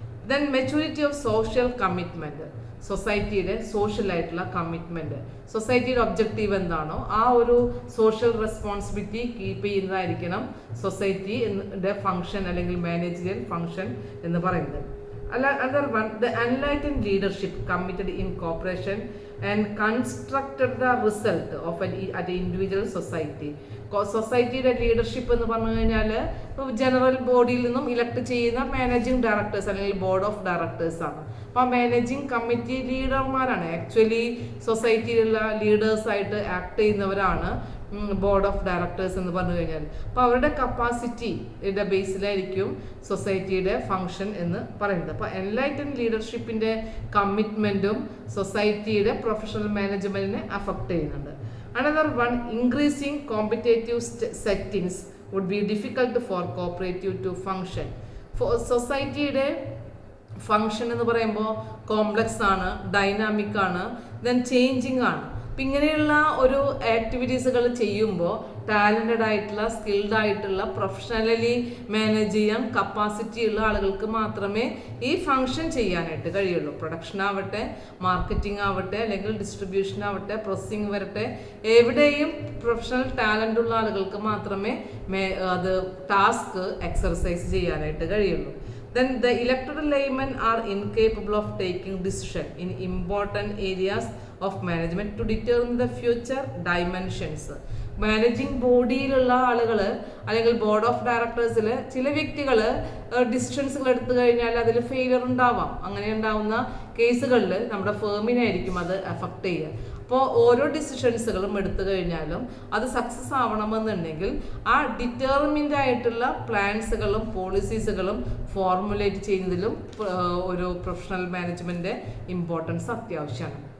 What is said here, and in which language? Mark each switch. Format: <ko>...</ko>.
<ml>Then maturity of social commitment, സൊസൈറ്റിയുടെ social ആയിട്ടുള്ള commitment, സൊസൈറ്റിയുടെ ഒബ്ജക്റ്റീവ് എന്താണോ ആ ഒരു സോഷ്യൽ റെസ്പോൺസിബിലിറ്റി കീപ്പ് ചെയ്യുന്നതായിരിക്കണം സൊസൈറ്റിയുടെ ഫംഗ്ഷൻ അല്ലെങ്കിൽ മാനേജറിയൽ ഫംഗ്ഷൻ എന്ന് പറയുന്നത്.</ml> <en>Another one, the enlightened leadership committed in cooperation and constructed the result of an individual society.</en> <ml>സൊസൈറ്റിയുടെ ലീഡർഷിപ്പ് എന്ന് പറഞ്ഞു കഴിഞ്ഞാൽ ജനറൽ ബോഡിയിൽ നിന്നും ഇലക്ട് ചെയ്യുന്ന മാനേജിംഗ് ഡയറക്ടേഴ്സ് അല്ലെങ്കിൽ ബോർഡ് ഓഫ് ഡയറക്ടേഴ്സ് ആണ്. അപ്പോൾ ആ മാനേജിംഗ് കമ്മിറ്റി ലീഡർമാരാണ് ആക്ച്വലി സൊസൈറ്റിയിലുള്ള ലീഡേഴ്സായിട്ട് ആക്ട് ചെയ്യുന്നവരാണ് ബോർഡ് ഓഫ് ഡയറക്ടേഴ്സ് എന്ന് പറഞ്ഞു കഴിഞ്ഞാൽ. അപ്പോൾ അവരുടെ കപ്പാസിറ്റിയുടെ ബേസിലായിരിക്കും സൊസൈറ്റിയുടെ ഫംഗ്ഷൻ എന്ന് പറയുന്നത്. അപ്പോൾ എൻലൈറ്റൻ ലീഡർഷിപ്പിന്റെ കമ്മിറ്റ്മെന്റും സൊസൈറ്റിയുടെ പ്രൊഫഷണൽ മാനേജ്മെന്റിനെ അഫക്ട് ചെയ്യുന്നുണ്ട്.</ml> <en>Another one, increasing competitive settings would be difficult for cooperative to function.</en> <ml>For സൊസൈറ്റിയുടെ ഫംഗ്ഷൻ എന്ന് പറയുമ്പോൾ കോംപ്ലക്സ് ആണ്, ഡൈനാമിക് ആണ്, ദെൻ ചേഞ്ചിങ് ആണ്. അപ്പം ഇങ്ങനെയുള്ള ഒരു ആക്ടിവിറ്റീസുകൾ ചെയ്യുമ്പോൾ ടാലൻറ്റഡ് ആയിട്ടുള്ള സ്കിൽഡ് ആയിട്ടുള്ള പ്രൊഫഷണലി മാനേജ് ചെയ്യാൻ കപ്പാസിറ്റി ഉള്ള ആളുകൾക്ക് മാത്രമേ ഈ ഫംഗ്ഷൻ ചെയ്യാനായിട്ട് കഴിയുള്ളൂ. പ്രൊഡക്ഷൻ ആവട്ടെ, മാർക്കറ്റിംഗ് ആവട്ടെ, അല്ലെങ്കിൽ ഡിസ്ട്രിബ്യൂഷൻ ആവട്ടെ, പ്രോസസ്സിംഗ് വരട്ടെ, എവിടെയും പ്രൊഫഷണൽ ടാലൻ്റ് ഉള്ള ആളുകൾക്ക് മാത്രമേ അത് ടാസ്ക് എക്സർസൈസ് ചെയ്യാനായിട്ട് കഴിയുള്ളൂ.</ml> <en>Then the elected laymen are incapable of taking decision in important areas of management to determine the future dimensions.</en> <ml>Managing ബോഡിയിലുള്ള ആളുകൾ അല്ലെങ്കിൽ ബോർഡ് ഓഫ് ഡയറക്ടേഴ്സിൽ ചില വ്യക്തികൾ ഡിസിഷൻസുകൾ എടുത്തു കഴിഞ്ഞാൽ അതിൽ ഫെയിലിയർ ഉണ്ടാവാം. അങ്ങനെ ഉണ്ടാവുന്ന കേസുകളിൽ നമ്മുടെ ഫേമിനായിരിക്കും അത് എഫക്റ്റ് ചെയ്യുക. അപ്പോൾ ഓരോ ഡിസിഷൻസുകളും എടുത്തു കഴിഞ്ഞാലും അത് സക്സസ് ആവണമെന്നുണ്ടെങ്കിൽ ആ ഡിറ്റർമിൻഡ് ആയിട്ടുള്ള പ്ലാൻസുകളും പോളിസീസുകളും ഫോർമുലേറ്റ് ചെയ്യുന്നതിലും ഒരു പ്രൊഫഷണൽ മാനേജ്മെന്റ് ഇമ്പോർട്ടൻസ് അത്യാവശ്യമാണ്.</ml>